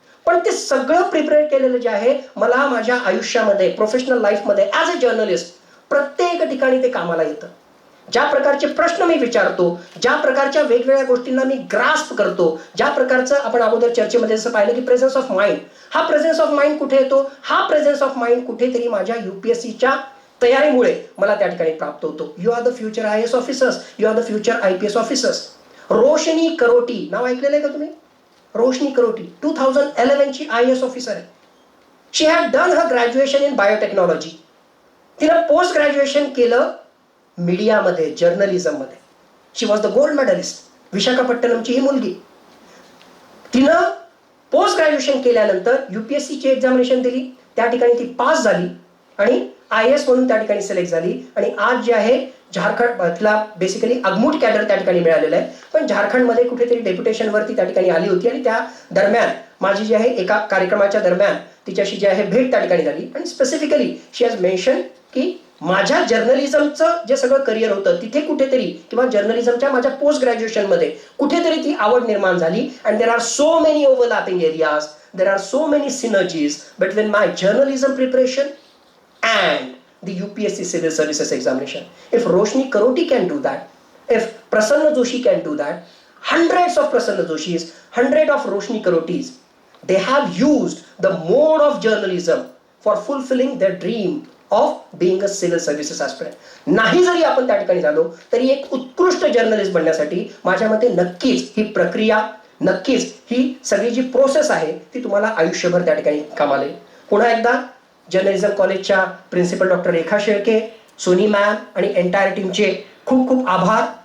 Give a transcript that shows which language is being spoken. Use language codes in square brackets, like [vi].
[mr] पण ते सगळं प्रिपेअर केलेलं जे आहे मला माझ्या आयुष्यामध्ये, प्रोफेशनल लाईफमध्ये ॲज अ जर्नलिस्ट प्रत्येक ठिकाणी ते कामाला येतं. ज्या प्रकारचे प्रश्न मी विचारतो, ज्या प्रकारच्या वेगवेगळ्या गोष्टींना मी ग्रास्प करतो, ज्या प्रकारचं आपण अगोदर चर्चेमध्ये जसं पाहिलं की प्रेझेन्स ऑफ माइंड, हा प्रेझेन्स ऑफ माइंड कुठे येतो? हा प्रेझेन्स ऑफ माइंड कुठेतरी माझ्या युपीएससीच्या तयारीमुळे मला त्या ठिकाणी प्राप्त होतो. [en] You are the future IAS officers, you are the future IPS officers. [mr] रोशनी करोटी नाव ऐकलेलं आहे का तुम्ही? रोशनी करोटी 2011 ची IAS ऑफिसर आहे. [en] She had done her graduation in biotechnology. [mr] तिनं पोस्ट ग्रॅज्युएशन केलं मीडियामध्ये, जर्नलिझममध्ये. [en] She was the gold medallist. [mr] विशाखापट्टणमची ही मुलगी. तिनं पोस्ट ग्रॅज्युएशन केल्यानंतर युपीएससीची एक्झामिनेशन दिली, त्या ठिकाणी ती पास झाली आणि IAS म्हणून त्या ठिकाणी सिलेक्ट झाली. आणि आज जे आहे झारखंड, तिला बेसिकली अगमूट कॅडर त्या ठिकाणी मिळालेलं आहे, पण झारखंडमध्ये कुठेतरी डेप्युटेशनवरती त्या ठिकाणी आली होती. आणि त्या दरम्यान माझी जी आहे एका कार्यक्रमाच्या दरम्यान तिच्याशी जी आहे भेट त्या ठिकाणी झाली. आणि स्पेसिफिकली [en] she has mention [mr] की माझ्या जर्नलिझमचं जे सगळं करिअर होतं तिथे कुठेतरी, किंवा जर्नलिझमच्या माझ्या पोस्ट ग्रॅज्युएशनमध्ये कुठेतरी ती आवड निर्माण झाली. [en] And there are so many overlapping areas, there are so many synergies between my journalism preparation and the UPSC Civil Services examination. If Roshni Karoti can do that, if Prasanna Joshi can do that, hundreds of Prasanna Joshis, hundreds of Roshni Karotis, they have used the mode of journalism for fulfilling their dream of being a civil services aspirant. [mr] नाही जरी आपण त्या ठिकाणी झालो तरी एक उत्कृष्ट journalist बनण्यासाठी माझ्या मते नक्कीच ही प्रक्रिया, नक्कीच ही सगळी जी प्रोसेस आहे ती तुम्हाला आयुष्यभर त्या ठिकाणी कामाला येईल. पुन्हा एकदा जर्नलिझम कॉलेजच्या प्रिन्सिपल डॉक्टर रेखा शेळके, सोनी मॅम आणि एंटायर टीमचे खूप खूप आभार.